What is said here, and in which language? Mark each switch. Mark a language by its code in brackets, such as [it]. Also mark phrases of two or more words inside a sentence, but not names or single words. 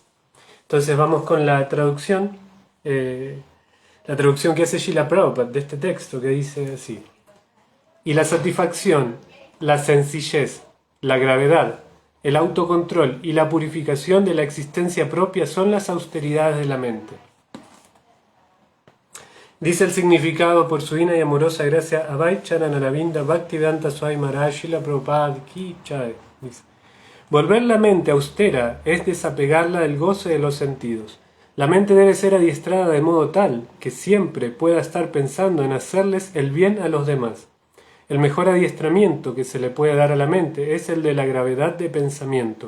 [es] Entonces vamos con la traducción que hace Srila Prabhupada de este texto, que dice así: y la satisfacción, la sencillez, la gravedad, el autocontrol y la purificación de la existencia propia son las austeridades de la mente. Dice el significado por su divina y amorosa gracia Abhay Charan Aravinda Bhaktivedanta Swami Maharaj Srila Prabhupada [sa] Ki Jai. [es] Dice: volver la mente austera es desapegarla del goce de los sentidos. La mente debe ser adiestrada de modo tal que siempre pueda estar pensando en hacerles el bien a los demás. El mejor adiestramiento que se le puede dar a la mente es el de la gravedad de pensamiento.